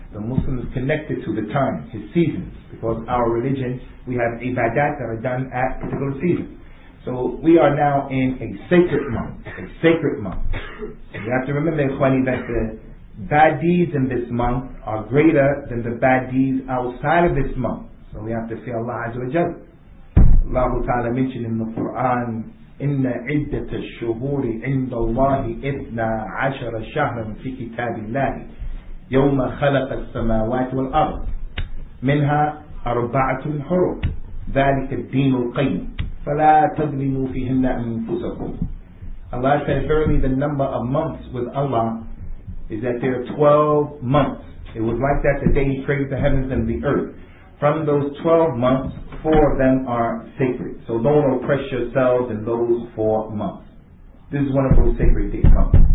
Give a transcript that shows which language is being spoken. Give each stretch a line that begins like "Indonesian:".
English: The Muslim is connected to the time, his seasons, because our religion, we have ibadat that are done at particular seasons. So we are now in a sacred month, And you have to remember, Ikhwani, that the bad deeds in this month are greater than the bad deeds outside of this month. So we have to fear Allah Azza wa Jalla. Allah Ta'ala mentioned in the Quran,
Arabic: إن عدة الشهور عند الله 12 شهرا في كتاب الله يوم خلق السماوات والأرض منها 4 حرم ذلك الدين القيم فلا تظلموا فيهن أنفسكم.
English: Allah said, verily the number of months with Allah is that there are 12 months. It was like that the day He created the heavens and the earth. From those 12 months, 4 of them are sacred. So don't oppress yourselves in those 4 months. This is one of those sacred months.